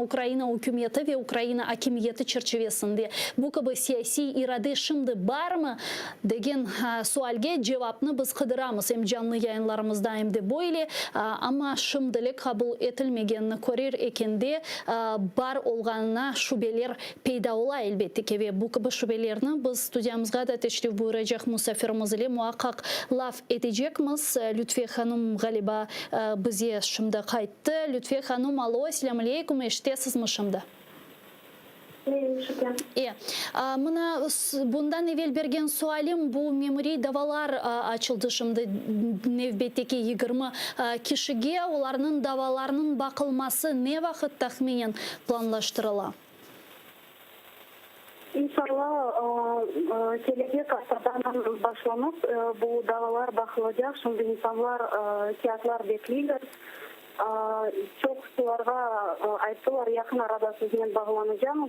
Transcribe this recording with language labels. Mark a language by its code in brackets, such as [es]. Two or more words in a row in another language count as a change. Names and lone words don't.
[crh] Ukrayna hükümeti ve Ukrayna hakimiyeti çerçevesinde bu gibi siyasi irade şimdi var mı degen sualge cevapını biz kıdıramız hem canlı yayınlarımızda hem de böyle ama şimdilik kabul etilmegenini korir ekende бар olganına şübeler peyda ola elbette ki ve bu gibi şübelerini biz stüdyamızda da teşrif buyuracak misafirimiz ile muhakkak laf edecekmiz. Lütfiye Hanım galiba bize şimdi kayıttı. Lütfiye Hanım alo, selamun aleyküm, eşitesiz mi şimdi? Mına bundan evvel bergen sualim bu memori davalar açıldı şimdi nevbetteki 20 kişiге onların davalarının bakılması ne vakit tahminen planlaştırıla? İnşallah gelecek haftadan başlamak bu davalar bakılacak. Şimdi insanlar, kağıtlar bekliyorlar. Çok sularga ayttılar yakın arada sizden bağlanacağız.